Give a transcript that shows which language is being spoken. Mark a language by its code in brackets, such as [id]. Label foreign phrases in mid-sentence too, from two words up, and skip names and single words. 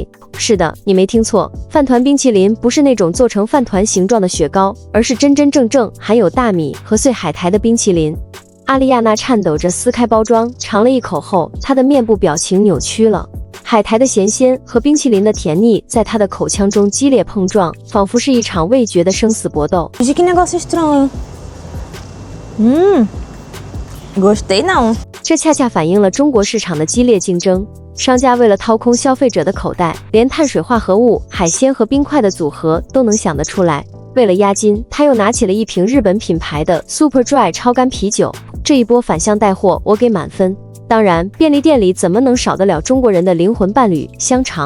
[zh] 是的，你没听错，饭团冰淇淋不是那种做成饭团形状的雪糕，而是真真正正含有大米和碎海苔的冰淇淋。阿丽亚娜颤抖着撕开包装，尝了一口後，她的面部表情扭曲了。海苔的咸鲜和冰淇淋的甜腻在她的口腔中激烈碰撞，仿佛是一场味觉的生死搏斗。 [pt] Que negócio estranho. Gostei não. [zh] 这恰恰反映了中国市场的激烈竞争。商家为了掏空消费者的口袋，连碳水化合物、海鲜和冰块的组合都能想得出来。为了押金，他又拿起了一瓶日本品牌的 Super Dry 超干啤酒。这一波反向带货，我给满分。当然，便利店里怎么能少得了中国人的灵魂伴侣——香肠？